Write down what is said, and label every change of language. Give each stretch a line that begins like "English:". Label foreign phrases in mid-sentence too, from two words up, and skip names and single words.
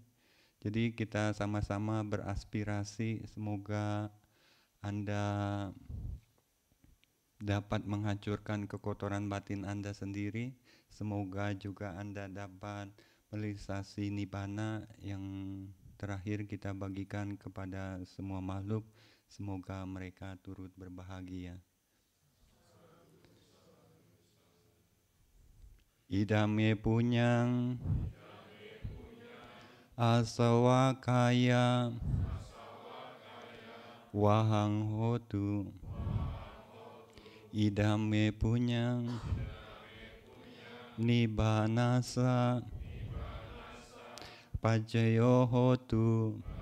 Indonesian: Jadi kita sama-sama beraspirasi semoga Anda dapat menghancurkan kekotoran batin Anda sendiri. Semoga juga Anda dapat merealisasi nibbana yang terakhir kita bagikan kepada semua makhluk. Semoga mereka turut berbahagia.
Pali: Idame punyang asawakaya wahang hotu. Idame punyang nibbanasa pajayo hotu.